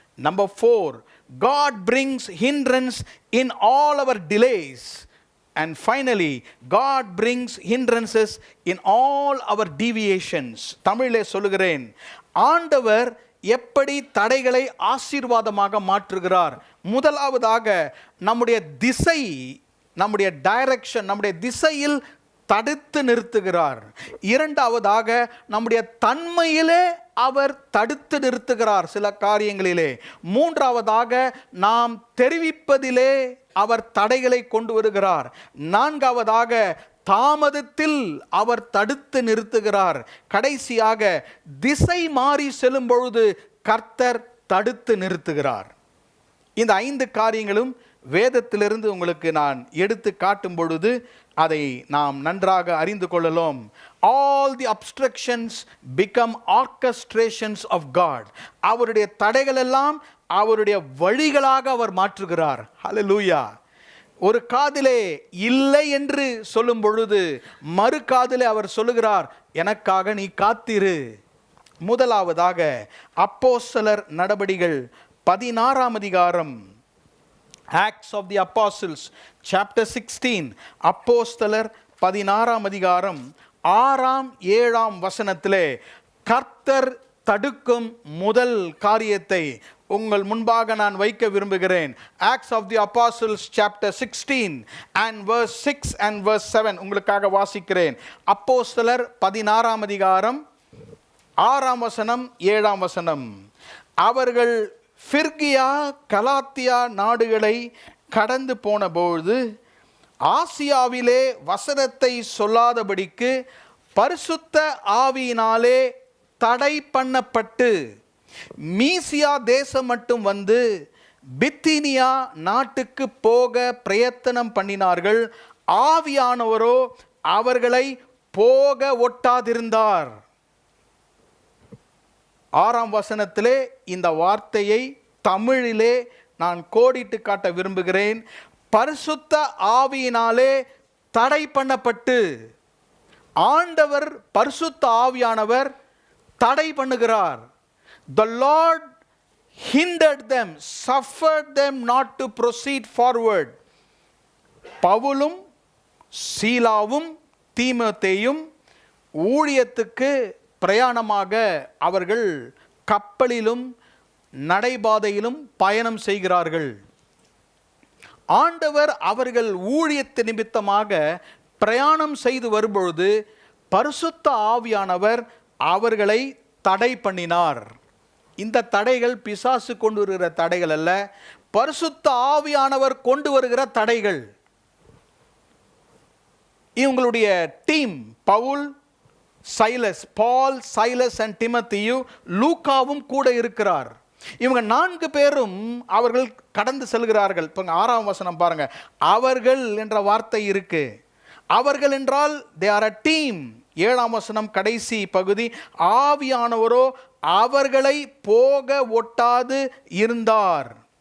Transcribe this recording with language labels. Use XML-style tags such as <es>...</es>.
<en>Number 4, God brings hindrance in all our delays. And finally, God brings hindrances in all our deviations.</en> <ta>தமிழிலே சொல்லுகிறேன், ஆண்டவர் எப்படி தடைகளை ஆசீர்வாதமாக மாற்றுகிறார். முதலாவதாக நம்முடைய திசை, நம்முடைய டைரக்ஷன், நம்முடைய திசையில் தடுத்து நிறுத்துகிறார். இரண்டாவதாக நம்முடைய தன்மையிலே அவர் தடுத்து நிறுத்துகிறார் சில காரியங்களிலே. மூன்றாவதாக நாம் தெரிவிப்பதிலே அவர் தடைகளை கொண்டு வருகிறார். நான்காவதாக தாமதத்தில் அவர் தடுத்து நிறுத்துகிறார். கடைசியாக திசை மாறி செல்லும் பொழுது கர்த்தர் தடுத்து நிறுத்துகிறார். இந்த 5 காரியங்களும் வேதத்திலிருந்து உங்களுக்கு நான் எடுத்து காட்டும் பொழுது அதை நாம் நன்றாக அறிந்து கொள்ளலாம்.</ta> <en>All the obstructions become orchestrations of God.</en> <ta>அவருடைய தடைகள் எல்லாம் அவருடைய வழிகளாக அவர் மாற்றுகிறார். ஹல்லேலூயா. ஒரு காதிலே இல்லை என்று சொல்லும் பொழுது மறு காதிலே அவர் சொல்லுகிறார், எனக்காக நீ காத்திரு. முதலாவதாக அப்போஸ்தலர் நடபடிகள் 16ஆம் அதிகாரம்,</ta> <en>Acts of the Apostles chapter 16,</en> <ta>அப்போஸ்தலர் 16ஆம் அதிகாரம் 6ஆம் 7ஆம் வசனத்திலே கர்த்தர் தடுக்கும் முதல் காரியத்தை உங்கள் முன்பாக நான் வைக்க விரும்புகிறேன்.</ta> <en>Acts of the Apostles chapter 16 and verse 6 and verse 7</en> <ta>உங்களுக்காக வாசிக்கிறேன். அப்போஸ்தலர் 16ஆம் அதிகாரம் 6ஆம் வசனம் 7ஆம் வசனம். அவர்கள் பிர்கியா கலாத்தியா நாடுகளை கடந்து போனபோது ஆசியாவிலே வசனத்தை சொல்லாதபடிக்கு பரிசுத்த ஆவியினாலே தடை பண்ணப்பட்டு மீசியா தேசம் மட்டும் வந்து பித்தினியா நாட்டுக்கு போக பிரயத்தனம் பண்ணினார்கள். ஆவியானவரோ அவர்களை போக ஒட்டாதிருந்தார். 6ஆம் வசனத்திலே இந்த வார்த்தையை தமிழிலே நான் கோடிட்டு காட்ட விரும்புகிறேன். பரிசுத்த ஆவியினாலே தடை பண்ணப்பட்டு, ஆண்டவர் பரிசுத்த ஆவியானவர் தடை பண்ணுகிறார்.</ta> <en>The Lord hindered them, suffered them not to proceed forward.</en> <ta>பவுலும் சீலாவும் தீமோத்தேயும் ஊழியத்துக்கு பிரயாணமாக அவர்கள் கப்பலிலும் நடைபாதையிலும் பயணம் செய்கிறார்கள். ஆண்டவர் அவர்கள் ஊழியத்து நிமித்தமாக பிரயாணம் செய்து வரும்பொழுது பரிசுத்த ஆவியானவர் அவர்களை தடை பண்ணினார். இந்த தடைகள் பிசாசு கொண்டு வருகிற தடைகள் அல்ல, பரிசுத்த ஆவியானவர் கொண்டு வருகிற தடைகள். இவங்களுடைய team Pavul, Silas, ball, Silas and டிமோத்தேயு, லூக்காவும் கூட இருக்கிறார். இவங்க 4 பேரும் அவர்கள் கடந்து செல்கிறார்கள். இப்போ 6ஆம் வசனம் பாருங்க, அவர்கள் என்ற வார்த்தை இருக்கு. அவர்கள் என்றால்</ta> <en>they are a team.</en> <ta>7ஆம் வசனம் கடைசி பகுதி, ஆவியானவரோ அவர்களை போக ஒட்டாது இருந்தார்.</ta>